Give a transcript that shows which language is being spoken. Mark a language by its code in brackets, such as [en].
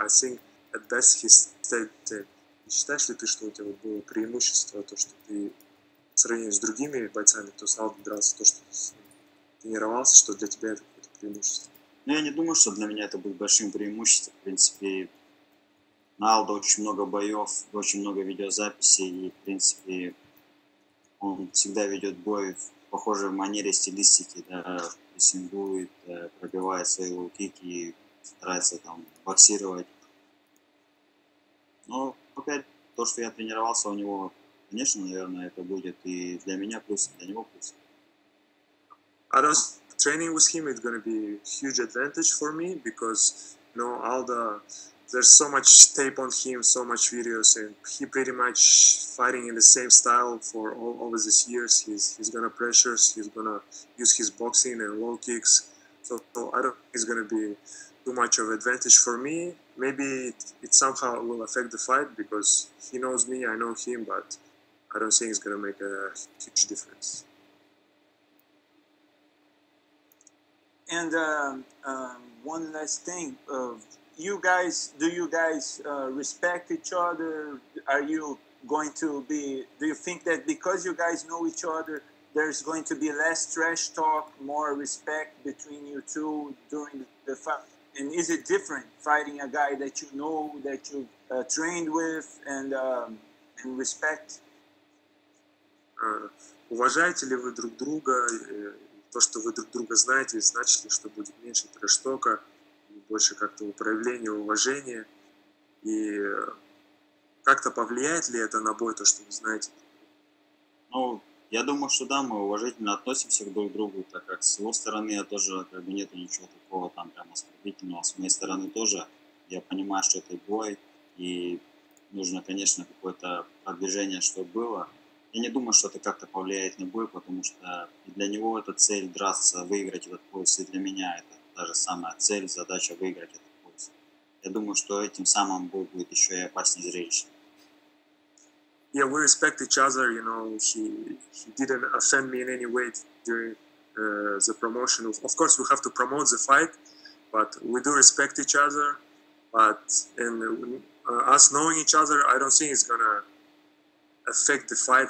[en] I think at best he stayed the same. [ru] Считаешь ли ты, что у тебя было преимущество, то, что ты в сравнении с другими бойцами, кто с Алдо дрался, то, что ты с ним тренировался, что для тебя это какое-то преимущество? Но я не думаю, что для меня это будет большим преимуществом. В принципе, на Алдо очень много боев, очень много видеозаписей, и, в принципе, он всегда ведет бой в похожей манере, стилистике, да, прессингует, пробивает свои лоу-кики, старается там боксировать. Но опять, то, что я тренировался у него, конечно, наверное, это будет и для меня плюс, и для него плюс. [en] Training with him is going to be a huge advantage for me because, you know, Aldo, there's so much tape on him, so much videos, and he pretty much fighting in the same style for all over these years. He's going to pressure, he's going to use his boxing and low kicks. So I don't think it's going to be too much of an advantage for me. Maybe it somehow will affect the fight because he knows me, I know him, but I don't think it's going to make a huge difference. And one last thing, do you guys respect each other? Are you going to be, do you think that because you guys know each other, there's going to be less trash talk, more respect between you two during the fight? And is it different fighting a guy that you know, that you trained with and respect? [ru] Уважаете ли вы друг друга? То, что вы друг друга знаете, значит ли, что будет меньше трэш-тока, больше как-то проявления уважения? И как-то повлияет ли это на бой, то, что вы знаете? Ну, я думаю, что да, мы уважительно относимся друг к другу, так как с его стороны я тоже, как бы, нету ничего такого там прям оскорбительного, с моей стороны тоже. Я понимаю, что это бой, и нужно, конечно, какое-то продвижение, чтобы было. Я не думаю, что это как-то повлияет на бой, потому что и для него это цель драться, выиграть этот пояс, и для меня это та же самая цель, задача выиграть этот пояс. Я думаю, что этим самым бой будет еще и опаснее зрелищный. [en] Yeah, we respect each other, you know, he didn't offend me in any way during the promotion. Of course, we have to promote the fight, but we do respect each other. But in us knowing each other, I don't think it's gonna affect the fight.